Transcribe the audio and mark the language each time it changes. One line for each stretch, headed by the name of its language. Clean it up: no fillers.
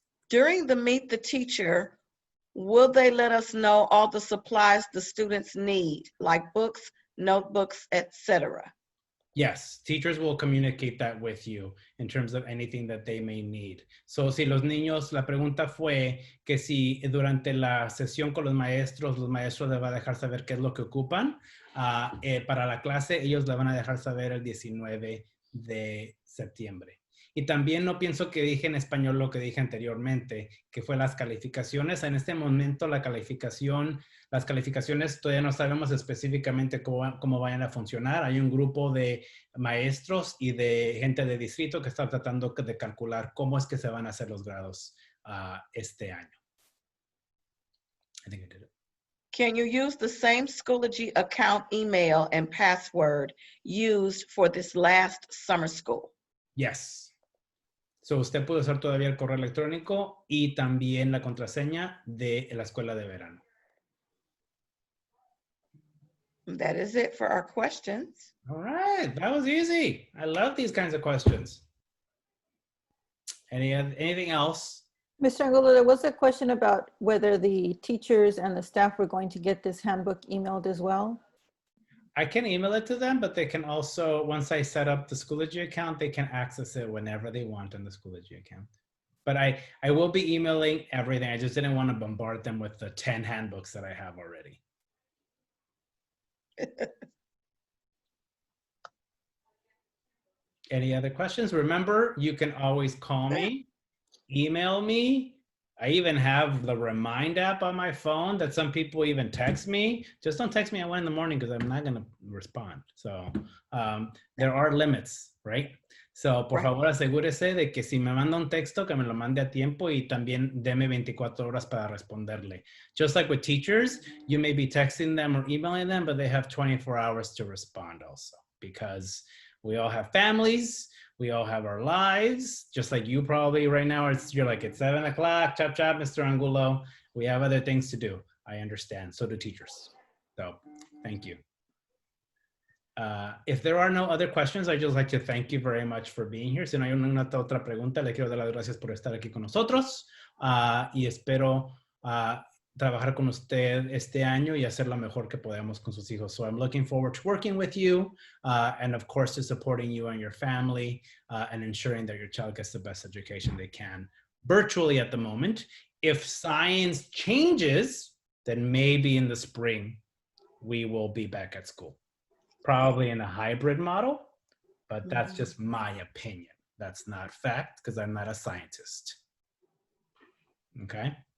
English: During the Meet the Teacher, will they let us know all the supplies the students need, like books, notebooks, etc.? Yes, teachers will communicate that with you in terms of anything that they may need.
Spanish: So, si los niños, la pregunta fue que si durante la sesión con los maestros les va a dejar saber qué es lo que ocupan. Para la clase, ellos le van a dejar saber el 19 de septiembre. Y también no pienso que dije en español lo que dije anteriormente, que fue las calificaciones. En este momento las calificaciones todavía no sabemos específicamente cómo vayan a funcionar. Hay un grupo de maestros y de gente de distrito que está tratando de calcular cómo es que se van a hacer los grados este año.
English: I think I did it. Can you use the same Schoology account email and password used for this last summer school? Yes.
Spanish: So usted puede usar todavía el correo electrónico y también la contraseña de la escuela de verano.
English: That is it for our questions. All right, that was easy. I love these kinds of questions. Anything else? Mr. Angulo, there was a question about whether the teachers and the staff were going to get this handbook emailed as well. I can email it to them, but they can also, once I set up the Schoology account, they can access it whenever they want on the Schoology account. But I will be emailing everything. I just didn't want to bombard them with the 10 handbooks that I have already. Any other questions? Remember, you can always call me, email me. I even have the Remind app on my phone that some people even text me. Just don't text me at 1 in the morning because I'm not going to respond. So there are limits, right?
Spanish: So por favor asegúrese de que si me manda un texto, que me lo mande a tiempo y también deme 24 horas para responderle.
English: Just like with teachers, you may be texting them or emailing them, but they have 24 hours to respond also because we all have families. We all have our lives, just like you probably right now, you're like, it's 7 o'clock, chop, chop, Mr. Angulo. We have other things to do. I understand, so do teachers. So thank you. If there are no other questions, I'd just like to thank you very much for being here.
Spanish: Si no hay una otra pregunta, le quiero dar las gracias por estar aquí con nosotros y espero trabajar con usted este año y hacer lo mejor que podamos con sus hijos.
English: So I'm looking forward to working with you and of course to supporting you and your family and ensuring that your child gets the best education they can virtually at the moment. If science changes, then maybe in the spring, we will be back at school. Probably in a hybrid model, but that's just my opinion. That's not fact because I'm not a scientist. Okay?